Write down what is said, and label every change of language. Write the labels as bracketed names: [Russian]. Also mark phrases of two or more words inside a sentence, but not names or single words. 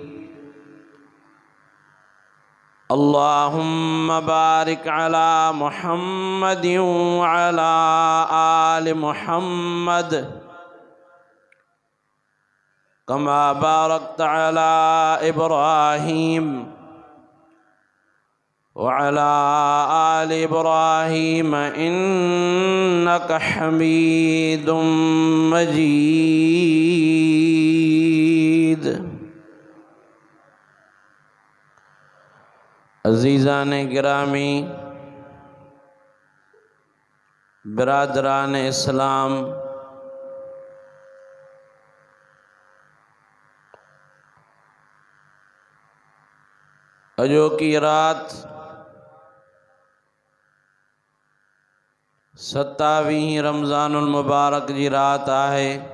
[Arabic] اللهم بارك على محمد وعلى آل محمد كما باركت على إبراهيم وعلى آل إبراهيم إنك حميد مجيد. [Sindhi] अज़ीज़ान गिरामी, बिरादरान इस्लाम, अजो की रात 27 रमज़ानुल मुबारक जी रात आहे।